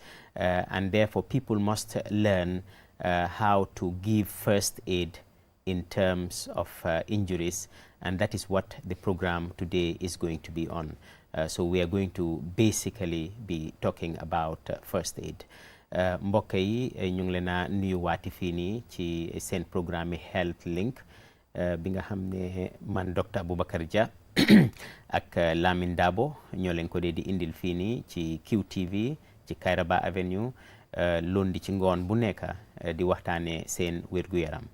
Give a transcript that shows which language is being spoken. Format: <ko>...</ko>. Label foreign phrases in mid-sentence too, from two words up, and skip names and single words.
<en>And therefore people must learn how to give first aid in terms of injuries, and that is what the program today is going to be on. So we are going to basically be talking about first aid.</en> <wo>Mbokk yi ñu ngi leen a nuyuwaati fii nii ci seen programme Health Link bi nga xam ne man Dr. Abubakar Jah ak Lamin Dabo ñoo leen ko dee di indil fii nii ci QTV ci Kairaba Avenue lundi ci ngoon bu nekk di waxtaanee seen wér-gu-yaram.</wo>